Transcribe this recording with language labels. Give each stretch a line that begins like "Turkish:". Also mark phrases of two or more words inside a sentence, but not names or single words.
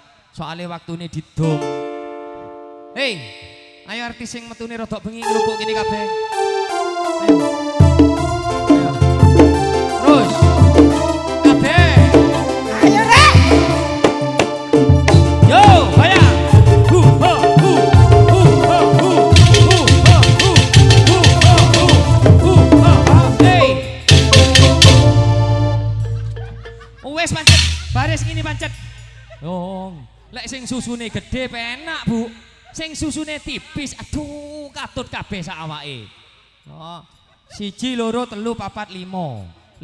Javanese: Soale waktune didom. Hei, ayo artis sing metune rodok bengi ngrupuk kene kabeh. Ayo. Ayo. Terus. Kabeh. Ayo rek. Yo, bayang. Hu ho hu. Hu ho hu. Hu ho hu. Hu ho hu. Hu ho ho. Hey. Wes pancet. Baris ngene pancet. Yo, lek sing susune gede penak, Bu. Sing susune tipis, aduh katut kabeh sak awake. Oh, 1 2 3 4 5.